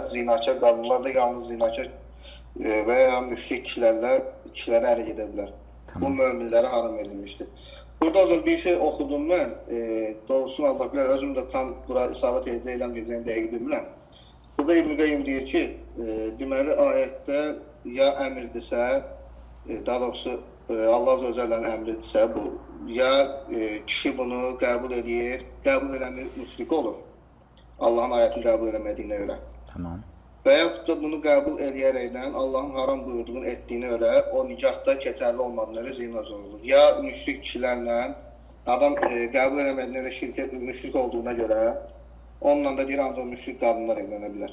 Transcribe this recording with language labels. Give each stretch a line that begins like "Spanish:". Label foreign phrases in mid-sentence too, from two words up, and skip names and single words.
Azerbaijani: Zinakar qadınlar da yalnız zinakar və ya müşrik kişilərə ərə gedə bilər. Bu möminlərə haram edilmişdir. Burada hocam bir şey oxudum mən. Doğrusunu Allah bilər, özüm də tam bura isabət edəcək eləməyəcəyini dəqiq bilmirəm. Burada İbn Qayyim deyir ki, deməli ayətdə ya əmrdirsə, daha doğrusu Allah
Arabic: عز وجل
Azerbaijani: əmridirsə bu, ya kişi bunu qəbul edir, qəbul eləmir, müşrik olur. Allahın ayətini qəbul eləmədiyinə görə. Və yaxud da bunu qəbul eləyərəkdən Allahın haram buyurduğunu etdiyinə görə o nikahda keçərli olmadığına görə zina olur. Ya müşrik kişilərlə adam qəbul eləmədiyinə görə müşrik olduğuna görə onunla da deyir ancaq müşrik qadınlar evlənə bilər.